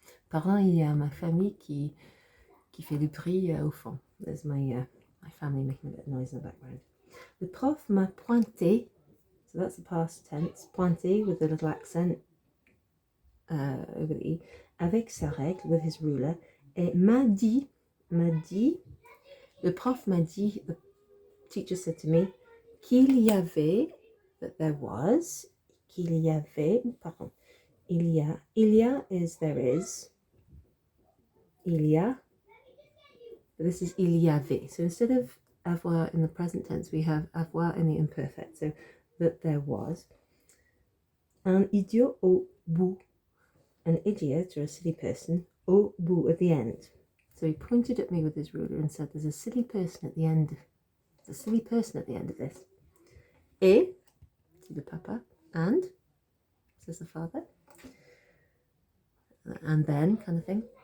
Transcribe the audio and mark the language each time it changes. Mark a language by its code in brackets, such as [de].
[fr] Par un, il y a ma famille qui fait du bruit au fond. [en] There's my family making a bit of noise in the background. Le prof m'a pointé. So that's the past tense. Pointé with a little accent over the E. [fr] Avec sa règle, with his ruler. Et m'a dit. Le prof m'a dit, the teacher said to me, qu'il y avait, that there was, qu'il y avait, pardon, il y a is there is, il y a, this is il y avait. [en] So instead of avoir in the present tense, we have avoir in the imperfect. So that there was un idiot au bout, an idiot or a silly person au bout at the end. So he pointed at me with his ruler and said, "There's a silly person at the end. There's a silly person at the end of this." Et, to the papa, and, says the father, and then kind of thing.